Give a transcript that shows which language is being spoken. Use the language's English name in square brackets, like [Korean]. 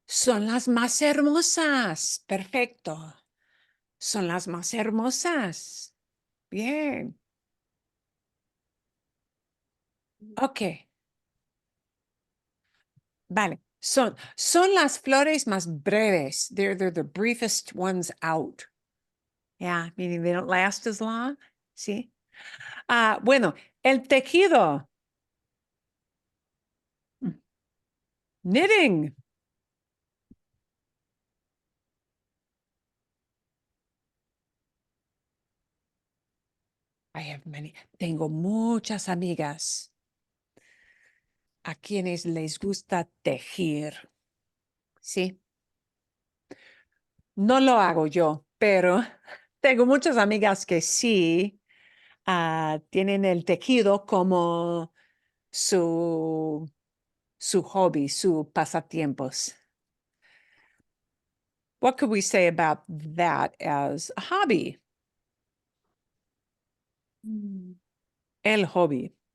[Spanish] son las más hermosas. Perfecto. Son las más hermosas. Bien. Ok. Vale. Son las flores más breves. [English] They're the briefest ones out. Yeah, meaning they don't last as long. See? [Spanish] Bueno, el tejido. Mm. [English] Knitting. I have many. [Spanish] Tengo muchas amigas a quienes les gusta tejer. Sí. No lo hago yo, pero tengo muchas amigas que sí tienen el tejido como su hobby, su pasatiempos. [English] What could we say about that as a hobby? [Spanish] El hobby.